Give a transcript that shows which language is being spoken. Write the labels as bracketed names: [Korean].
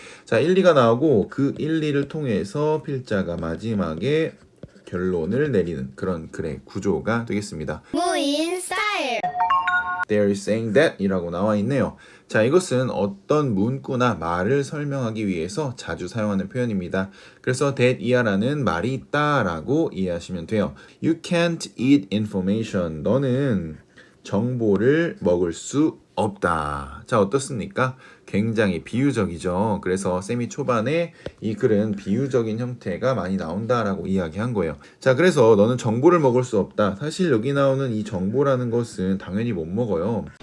[Korean] 자, 1, 2가 나오고 그 1, 2를 통해서 필자가 마지막에 결론을 내리는 그런 글의 구조가 되겠습니다. 무인 스타일. [English] They're saying that [Korean] 이라고 나와 있네요. 자, 이것은 어떤 문구나 말을 설명하기 위해서 자주 사용하는 표현입니다. 그래서 that 이하라는 말이 있다라고 이해하시면 돼요. [English] You can't eat information. [Korean] 너는 정보를 먹을 수 없다. 자, 어떻습니까? 굉장히 비유적이죠. 그래서 쌤이 초반에 이 글은 비유적인 형태가 많이 나온다라고 이야기한 거예요. 자, 그래서 너는 정보를 먹을 수 없다. 사실 여기 나오는 이 정보라는 것은 당연히 못 먹어요.